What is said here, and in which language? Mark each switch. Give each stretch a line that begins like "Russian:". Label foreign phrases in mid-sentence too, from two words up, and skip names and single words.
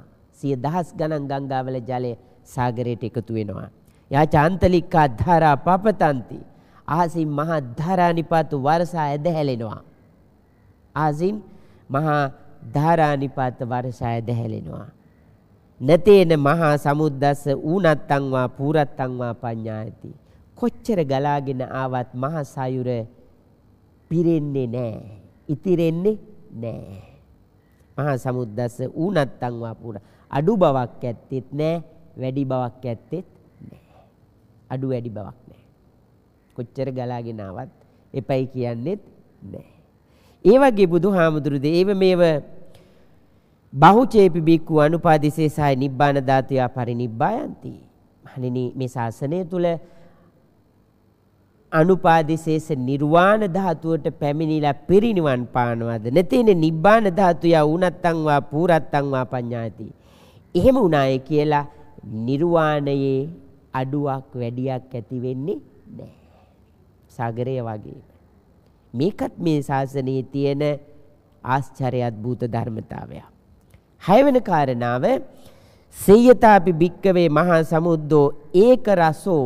Sinhala: 100,000 ගණන් ගංගාවල ජලය සාගරයට එකතු වෙනවා.
Pali: යාචාන්තලිකා ධාරා පපතන්ති.
Sinhala: ආසින් මහා ධාරානිපාත වර්ෂා ඇද හැලෙනවා. ආසින් මහා ධාරානිපාත වර්ෂා ඇද හැලෙනවා.
Pali: නතේන මහා සමුද්දස්ස ඌනත්තං වා පූරත්තං වා පඤ්ඤායති.
Sinhala: කොච්චර ගලාගෙන ආවත් මහා සයුර පිරෙන්නේ නැහැ. ඉතිරෙන්නේ නැහැ.
Pali: මහා සමුද්දස්ස ඌනත්තං වා පූර.
Sinhala: අඩු බවක් ඇත්තෙත් නැහැ, වැඩි බවක් ඇත්තෙත් නැහැ. අඩු වැඩි බවක් නැහැ. කොච්චර ගලාගෙන ආවත් එපයි කියන්නේත් නැහැ. ඒ වගේ බුදුහාමුදුරු
Pali: දේව මේව බහුචේපි බික්කු අනුපාදිශේෂය නිබ්බාන ධාතුය පරිනිබ්බායන්ති.
Sinhala: මහණෙනි මේ ශාසනය තුල අනුපාදිශේෂ නිර්වාණ ධාතුවට පැමිණිලා පිරිනිවන් පානවද නැතිනේ
Pali: නිබ්බාන ධාතුය උනත්තං වා පූරත්තං වා පඤ්ඤායති.
Sinhala: එහෙම උනායේ කියලා නිර්වාණයේ අඩුවක් වැඩියක් ඇති වෙන්නේ නැහැ. සාගරය වගේ. මේකත් මේ ශාසනයේ තියෙන ආශ්චර්ය අద్భుත ධර්මතාවය. හයවෙන කාරණාව
Pali: සේයතාපි භික්කවේ මහා සමුද්දෝ ඒක රසෝ.